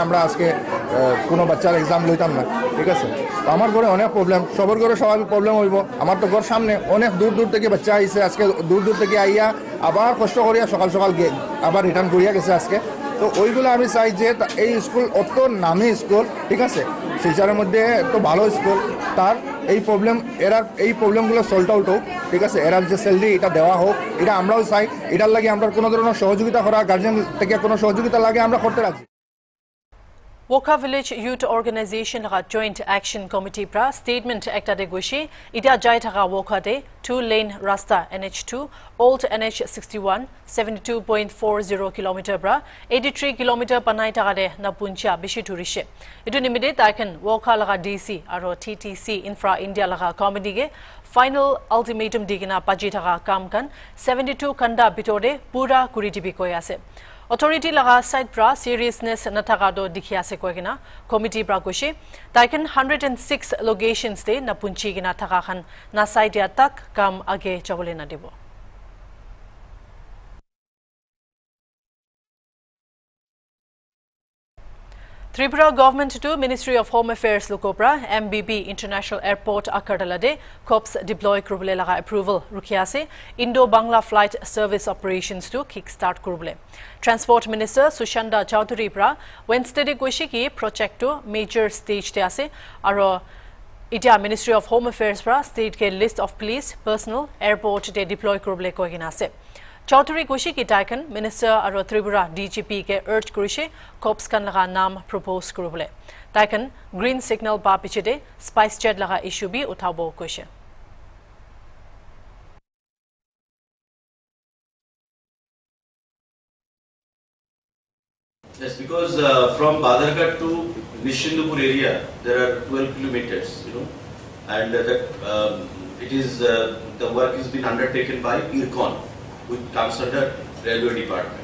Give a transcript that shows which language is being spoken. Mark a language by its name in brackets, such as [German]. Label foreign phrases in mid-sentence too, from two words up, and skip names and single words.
[Bangla] আমরা আজকে কোনো বাচ্চার এক্সাম লইতাম না ঠিক আছে তো আমার ঘরে অনেক প্রবলেম সবার ঘরে স্বাভাবিক প্রবলেম হইব আমার তো ঘর সামনে অনেক দূর দূর থেকে বাচ্চা আইছে আজকে দূর দূর থেকে আইয়া আবার কষ্ট করিয়া সকাল সকাল আবার রিটার্ন করিয়া গেছে আজকে তো ওইগুলো আমি চাই যে এই স্কুল অত নামি স্কুল ঠিক আছে শিলচরের মধ্যে তো ভালো স্কুল তার এই প্রবলেমগুলো [English] solve out [Bangla] হোক ঠিক আছে এরার যে স্যালারি এটা দেওয়া হোক এটা আমরাও চাই এটার লাগে আমরা কোনো ধরনের সহযোগিতা করা গার্জিয়ান থেকে কোনো সহযোগিতা লাগে আমরা করতে রাজি [Naga Pidgin] Woka Village Youth Organization laga Joint Action Committee pra statement ekta de goshi ida jai thaka Woka de 2-lane rasta NH2 Old NH61 72.40 km pra 83 km panai thaka de na puncha bishi thurise etu nimide taiken Woka laga DC aro TTC Infra India laga committee ge [English] final ultimatum [Naga Pidgin] digina paji thaka kam kan 72 kanda bitore pura kuri dibi koi ase Authority laga side pra seriousness nathaka do dikhi ase koigina committee pra koshi taiken 106 locations de na punchi gina thaka khan na side ya tak kam age chabole na dibo Tripura government to Ministry of Home Affairs Lukopra MBB International Airport Akardalade COPS deploy kurble laga approval rukiase [English] Indo-Bangla flight service operations [Naga Pidgin] to kickstart kurble Transport Minister Sushanda Chowdhury pra Wednesday de goshi ki project to [English] major stage [Naga Pidgin] te ase aro Ita Ministry of Home Affairs pra state ke [English] list of police personnel airport [Naga Pidgin] de deploy kurble koigina ase Chowdhury goshi ki taiken minister aro Tripura DGP ke urge kurishe COPS kan laga naam propose kurble taiken [English] green signal [Naga Pidgin] ba pichede spice jet laga issue bi uthabo koishe [English] Yes, because from Badarghat to Nishindupur area there are 12 kilometers, and it is the work is being undertaken by IRCON, which comes under Railway Department.